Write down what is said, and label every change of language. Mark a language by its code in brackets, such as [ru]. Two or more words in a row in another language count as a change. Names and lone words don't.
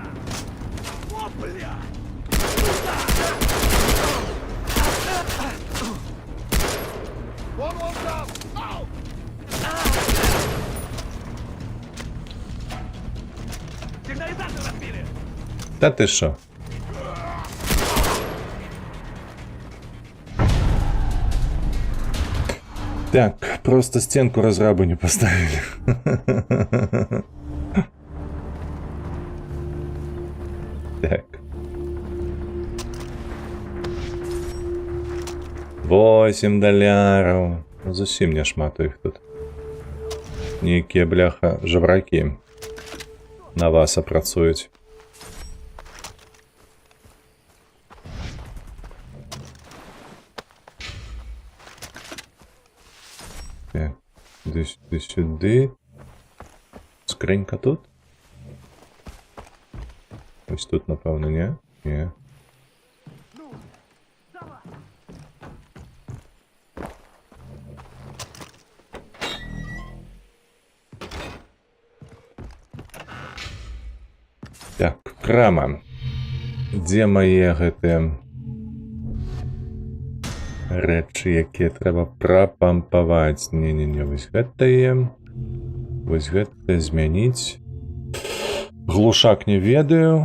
[ru] О, бля! Вон там! Ау! Сигнализацию разбили! [uk] Та ти що? [ru] Так, просто стенку разрабы не поставили. Так. [be] 8 доляраў. Зусім не шмат іх тут. Нейкія, бляха, жабракі на вас апрацуюць. [uk] Так, сюди. Скринька тут? Ось тут, напевно, ні? Ні. Так, [be] крама. Дзе мае гэтыя рэчы, якія трэба прапампаваць? Не-не-не, вось гэтае. Вось гэта змяніць. Глушак не ведаю.